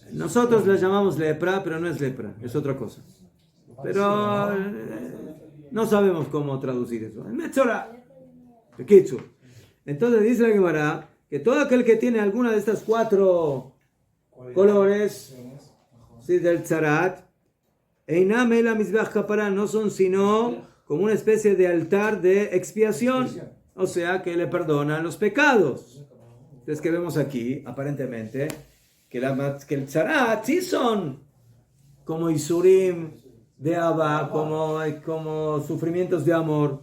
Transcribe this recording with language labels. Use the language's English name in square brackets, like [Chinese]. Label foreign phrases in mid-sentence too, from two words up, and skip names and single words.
[Spanish] nosotros la llamamos lepra, pero no es lepra, es otra cosa. Pero no sabemos cómo traducir eso. Metzora. Entonces dice la Gemara que todo aquel que tiene alguna de estas 4 colores, ¿sí? Del tzarat, [Hebrew] אינם אלא מזבח כפרה, [Spanish] no son sino como una especie de altar de expiación, o sea que le perdonan los pecados. Entonces, que vemos aquí, aparentemente, que el tzarat sí son como isurim de Abba, como sufrimientos de amor.